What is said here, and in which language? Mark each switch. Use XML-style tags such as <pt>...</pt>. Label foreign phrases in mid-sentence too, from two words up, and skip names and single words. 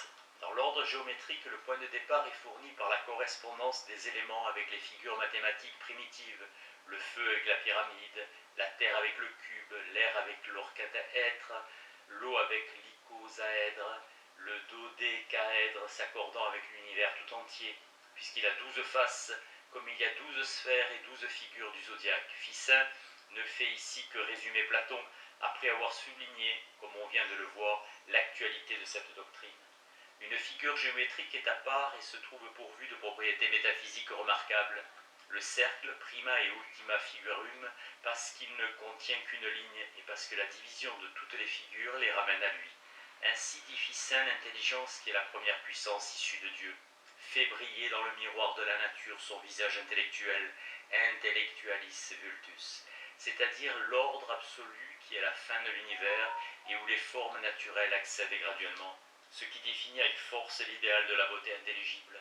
<fr>Dans l'ordre géométrique, le point de départ est fourni par la correspondance des éléments avec les figures mathématiques primitives, le feu avec la pyramide, la terre avec le cube, l'air avec l'orcataèdre, l'eau avec l'icosaèdre, le dodécaèdre s'accordant avec l'univers tout entier, puisqu'il a 12 faces, comme il y a 12 sphères et 12 figures du zodiaque. Ficin ne fait ici que résumer Platon, après avoir souligné, comme on vient de le voir, l'actualité de cette doctrine. Une figure géométrique est à part et se trouve pourvue de propriétés métaphysiques remarquables. Le cercle,</fr> <la>prima et ultima figurum,</la> <fr>parce qu'il ne contient qu'une ligne et parce que la division de toutes les figures les ramène à lui. Ainsi dit Ficin l'intelligence qui est la première puissance issue de Dieu, fait briller dans le miroir de la nature son visage intellectuel,</fr> <la>intellectualis vultus,</la> <fr>c'est-à-dire l'ordre absolu qui est la fin de l'univers et où les formes naturelles accèdent graduellement, ce qui définit avec force l'idéal de la beauté intelligible.</fr>